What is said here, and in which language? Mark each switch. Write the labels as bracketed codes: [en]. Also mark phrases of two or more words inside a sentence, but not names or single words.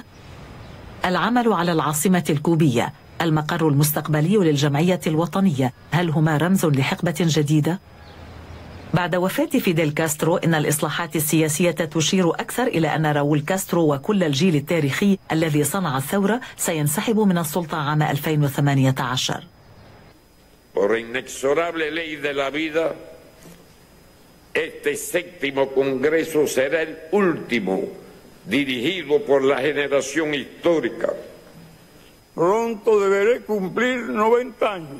[ar] العمل على العاصمة الكوبية، المقر المستقبلي للجمعية الوطنية، هل هما رمز لحقبة جديدة؟ بعد وفاة فيديل كاسترو، إن الإصلاحات السياسية تشير أكثر إلى أن راؤول كاسترو وكل الجيل التاريخي الذي صنع الثورة سينسحب من السلطة عام 2018. [es] Este séptimo congreso será el último dirigido por la generación histórica. Pronto deberé cumplir 90 años.